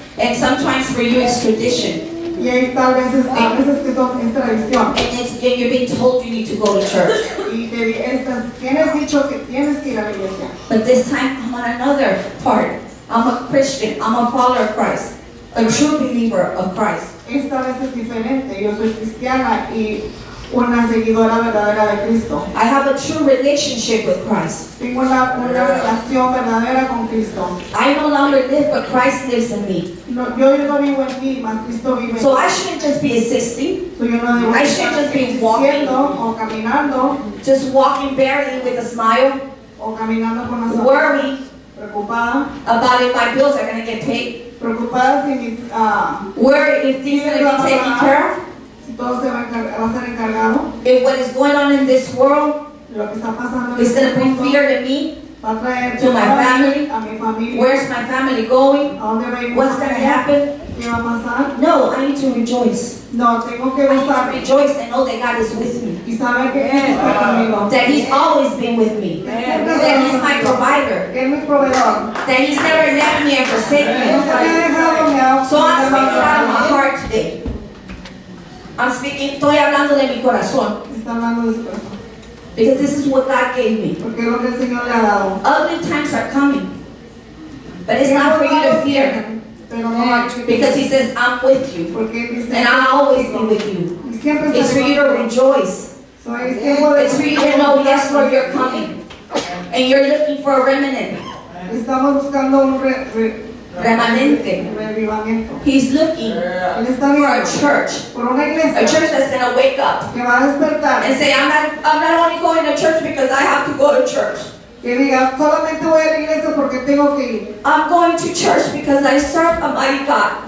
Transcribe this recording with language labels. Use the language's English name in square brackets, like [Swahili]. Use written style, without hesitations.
[English] and sometimes for you it's tradition, [Spanish] y hay a veces que son es tradición [English] and you're being told you need to go to church. [Spanish] y tienes dicho que tienes que ir a la iglesia. [English] But this time I'm on another part. I'm a Christian. I'm a follower of Christ, a true believer of Christ. [Spanish] Esta vez es diferente. Yo soy cristiana y una seguidora verdadera de Cristo. [English] I have a true relationship with Christ. [Spanish] Tengo una relación verdadera con Cristo. [English] I no longer live, but Christ lives in me. [Spanish] No, yo no vivo en mí, mas Cristo vive en [English] So [Spanish] mí. [English] I shouldn't just be assisting, [Spanish] So yo no debo [English] I [Spanish] estar [English] should just be walking. [Spanish] existiendo o caminando [English] just walking barely with a smile, [Spanish] o caminando con la [English] worried [Spanish] preocupada, [English] about if my bills are going to get paid, [Spanish] preocupada si mis [English] worried if things are going to be taken care of, [Spanish] si todo va a ser encargado, [English] if what is going on in this world [Spanish] lo que está pasando en [English] is going [Spanish] este [English] to bring [Spanish] mundo [English] fear to me. [Spanish] va a traer [English] to my [Spanish] temor [English] family. [Spanish] a mi familia, [English] Where's my family going? [Spanish] a dónde va a ir mi [English] What's going to [Spanish] familia, [English] happen? [Spanish] qué va a pasar. [English] No, I need to rejoice. [Spanish] No, tengo que [English] I need to [Spanish] gozar [English] rejoice and know that God is with me. [Spanish] y saber que Él está conmigo. [English] That He's always been with me. That He's my provider. [Spanish] Que es mi proveedor. [English] That He's never left me and forsaken [Spanish] No se me ha [English] me. [Spanish] dejado ni a [English] So I'm speaking out of my heart today. [Spanish] Estoy hablando de mi corazón. Está hablando de su corazón. [English] Because this is what God gave me. [Spanish] Porque es lo que el Señor le ha dado. [English] Ugly times are coming. But it's not for you to fear. [Spanish] pero no hay que [English] Because he says, I'm with you. [Spanish] porque Él dice, [English] And I'll always be with you. [Spanish] y siempre [English] It's for you to [Spanish] estaré contigo. [English] rejoice. [Spanish] So, es tiempo de [English] It's for you to know, yes, Lord, you're coming. And you're looking for a remnant. [Spanish] Estamos buscando un Remanente. revivamiento. [English] He's looking [Spanish] Él está [English] for a [Spanish] viendo [English] church. [Spanish] por una [English] A [Spanish] iglesia [English] church that's going to wake up [Spanish] que va a despertar, [English] and say, I'm not only going to church because I have to go to church. [Spanish] que diga, solamente voy a la iglesia porque tengo que ir. [English] I'm going to church because I serve a mighty God.